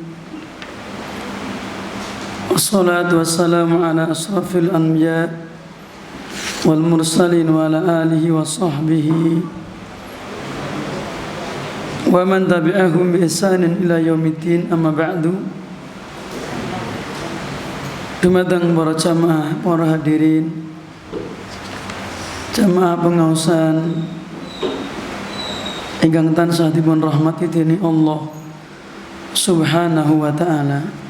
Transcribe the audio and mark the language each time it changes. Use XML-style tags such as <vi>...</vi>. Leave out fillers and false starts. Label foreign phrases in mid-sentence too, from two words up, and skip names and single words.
<ar>والصلاة والسلام على أشرف الأنبياء والمرسلين وعلى آله وصحبه ومن تبعهم بإحسان إلى يوم الدين أما بعد.</ar> <jv>Dumateng para jamaah, para hadirin, jamaah pengaosan ingkang tansah dipun rahmati dening Allah</jv> <ar>سبحانه وتعالى.</ar>